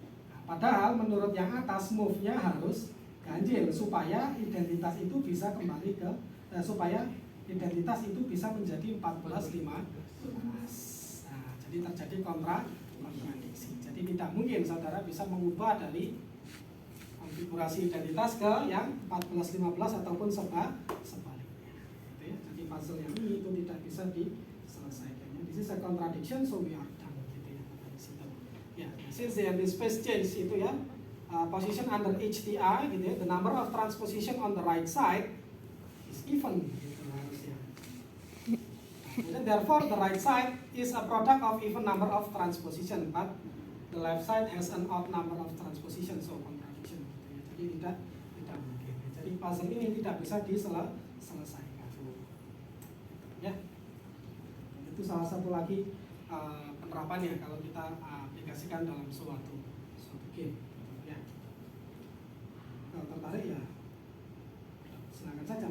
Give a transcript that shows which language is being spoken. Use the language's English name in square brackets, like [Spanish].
[Indonesian] Nah, padahal menurut yang atas move-nya harus ganjil supaya identitas itu bisa kembali ke supaya identitas itu bisa menjadi 14, 15. Nah, jadi terjadi kontradiksi. Jadi tidak mungkin saudara bisa mengubah dari konfigurasi identitas ke yang 14, 15 ataupun sebaliknya. Gitu ya. Jadi puzzle yang ini itu tidak bisa diselesaikan. [English] This is a contradiction, so we are done. [Indonesian] Gitu ya. Ya, [English] since the empty space change [Indonesian] itu ya, [English] position under HTI [Indonesian] gitu ya, [English] the number of transposition on the right side is even. [Indonesian] Gitu harusnya. [English] Therefore, the right side is a product of even number of transposition, but the left side has an odd number of transposition, so contradiction. [Indonesian] Jadi tidak mungkin. Jadi puzzle ini tidak bisa diselesaikan. Ya, itu salah satu lagi penerapannya kalau kita aplikasikan dalam suatu game. Ya, kalau tertarik ya silakan saja.